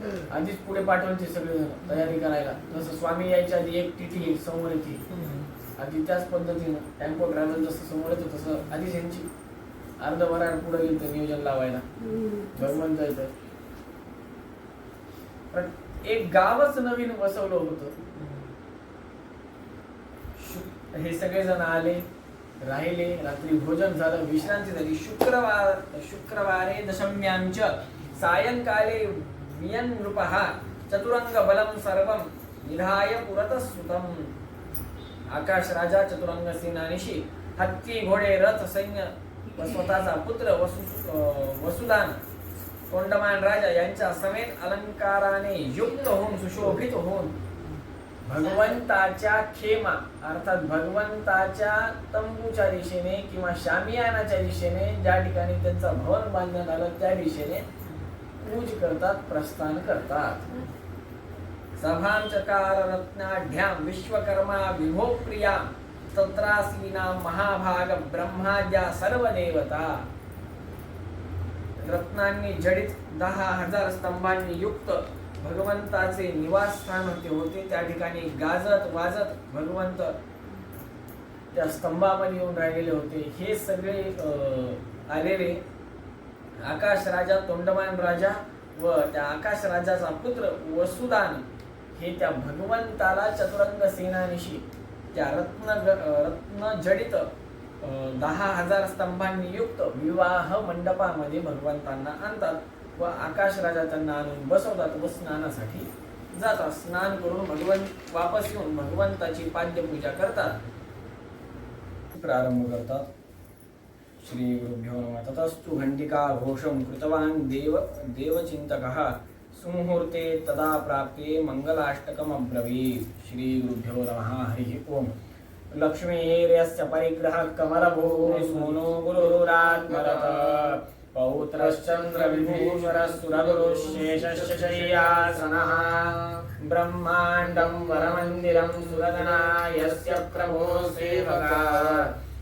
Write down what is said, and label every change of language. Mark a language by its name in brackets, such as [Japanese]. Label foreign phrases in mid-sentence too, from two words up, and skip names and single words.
[Marathi] आधीच पुढे पाठवायचे सगळे तयारी करायला. जसं स्वामी यायच्या आधी एक टीटी समोर येते, आधी त्याच पद्धतीनं [English] tempo travel [Marathi] जसं समोर येतं तसं आधीच यांची अर्धभराड पुढे गेलं नियोजन लावायला. भगवंत येतं. पण एक गावच नवीन बसवलं होतं. हे सगळेजण आले, राहिले, रात्री भोजन झालं, विश्रांती झाली. [Sanskrit] शुक्रवारे दशम्यांच सायंकाले वियन नृपः चतुरंग बलम सर्वं निधाय पुरतः सुतम. [Marathi] आकाश राजा चतुरंग सेनानीशी हत्ती घोडे रथ सैन्य व स्वतःचा पुत्र वसुदान तोंडमान राजा यांच्या समेत अलंकाराने युक्त होऊन सुशोभित होऊन भगवंताच्या खेमा अर्थात भगवंताच्या तंबूच्या दिशेने किंवा शामियानाच्या दिशेने ज्या ठिकाणी त्यांचं भवन बांधण्यात आलं त्या दिशेने पूज करतात, प्रस्थान करतात. [Sanskrit] सभांचकार रत्नाढ्याम विश्वकर्मा विभो प्रिया तत्रासीना महाभाग ब्रह्माद्या सर्व देवता. [Marathi] रत्नांनी जडित 10,000 स्तंभांनी युक्त भगवंताचे निवासस्थान होते. त्या ठिकाणी गाजत वाजत भगवंत त्या स्तंभामध्ये येऊन राहिलेले होते. हे सगळे आलेले आकाश राजा तोंडमान राजा व त्या आकाश राजाचा पुत्र वसुदान हे त्या भगवंताला चतुरंग सेनानीशी त्या रत्न जडित 10,000 स्तंभांनी युक्त विवाह मंडपामध्ये भगवंतांना आणतात व आकाश राजा त्यांना आणून बसवतात व स्नानासाठी जातात. स्नान करून भगवंत वापस येऊन भगवंताची पाद्यपूजा करतात, प्रारंभ करतात. [Sanskrit] श्री गुरुभ्यो नमः. ततस्तु घंटिका घोषं कृतवान् देवचिन्तकः सुमुहूर्ते तदा प्राप्ते मंगलाष्टकम् अब्रवीत्. श्री गुरुभ्यो नमः. हरिः ओम. लक्ष्मीर्यस्य परिग्रहः कमलभूः सूनो गुरुरात्मरः पौत्रश्चन्द्रविभूषरः सुरगुरुशेषस्य शय्यासनः ब्रह्माण्डं वरमन्दिरं सुरगणा यस्य प्रभो सेवका